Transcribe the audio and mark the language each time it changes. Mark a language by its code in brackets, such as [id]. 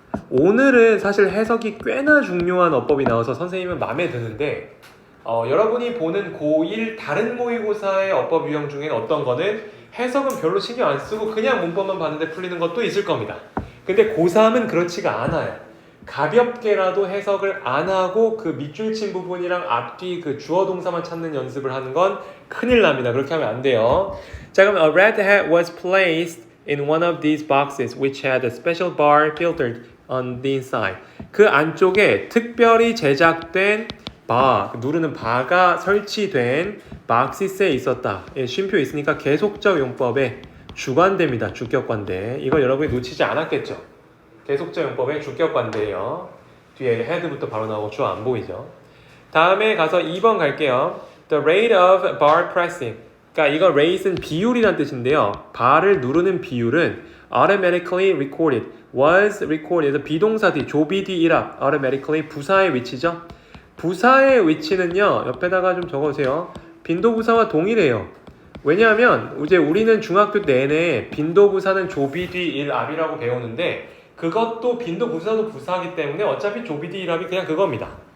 [ko] 오늘은 사실 해석이 꽤나 중요한 어법이 나와서 선생님은 마음에 드는데 여러분이 보는 고1 다른 모의고사의 어법 유형 중에 어떤 거는 해석은 별로 신경 안 쓰고 그냥 문법만 봤는데 풀리는 것도 있을 겁니다. 근데 고3은 그렇지가 않아요. 가볍게라도 해석을 안 하고 그 밑줄 친 부분이랑 앞뒤 그 주어 동사만 찾는 연습을 하는 건 큰일 납니다. 그렇게 하면 안 돼요. 자, 그럼 [en] a red hat was placed in one of these boxes which had a special bar filtered on the inside. [ko] 그 안쪽에 특별히 제작된 바, 누르는 바가 설치된 박시스에 있었다. 예, 쉼표 있으니까 계속적 용법의 주관대입니다. 주격관대. 이걸 여러분이 놓치지 않았겠죠? 계속적 용법의 주격관대예요. 뒤에 head부터 바로 나오고 주어 안 보이죠? 다음에 가서 2번 갈게요. [en] The rate of bar pressing. [ko] 그러니까 이거 rate은 비율이란 뜻인데요. bar을 누르는 비율은 [en] automatically recorded, was recorded. [ko] 비동사 뒤, 조비 뒤 일합, automatically 부사의 위치죠. 부사의 위치는요. 옆에다가 좀 적어주세요. 빈도부사와 동일해요. 왜냐하면 이제 우리는 중학교 내내 빈도부사는 조비 뒤 일합이라고 배우는데 그것도 빈도부사도 부사하기 때문에 어차피 조비 뒤 일합이 그냥 그겁니다.